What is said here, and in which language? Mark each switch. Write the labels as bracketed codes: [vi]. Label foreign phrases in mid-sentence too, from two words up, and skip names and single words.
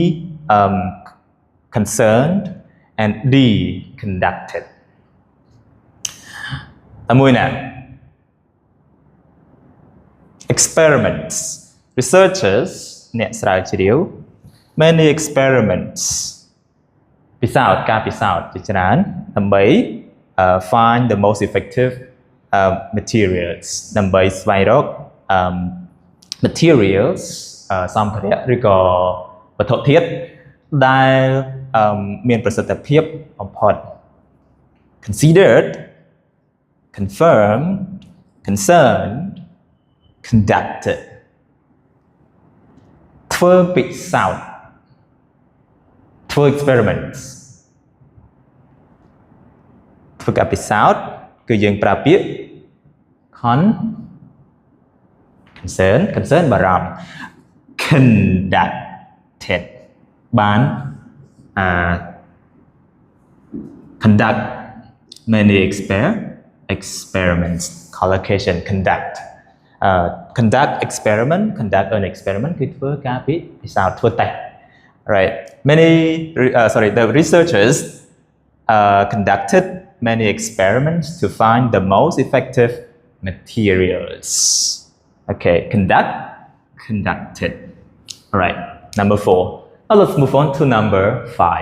[en] Concerned. And D. Conducted. Experiments. Researchers many experiments [km] ពិសោធន៍ការពិសោធន៍ជាច្រើន ដើម្បី [en] find the most effective materials [km] ដើម្បីស្វែងរក materials សម្ភារៈឬក៏វត្ថុធាតុដែលមានប្រសិទ្ធភាពបំផុត [en] considered confirmed concerned conducted [km] ធ្វើពិសោធន៍ធ្វើ experiments ធ្វើការពិសោធន៍គឺយើងប្រើពាក្យ concern បារម្ភ [en] conducted បាន conduct many experiments collocation conduct conduct experiment conduct an experiment [km] គឺធ្វើការពិសោធន៍ធ្វើតេស្ត [en] right the researchers conducted many experiments to find the most effective materials. Okay, conducted. All right, number 4. Now let's move on to number 5.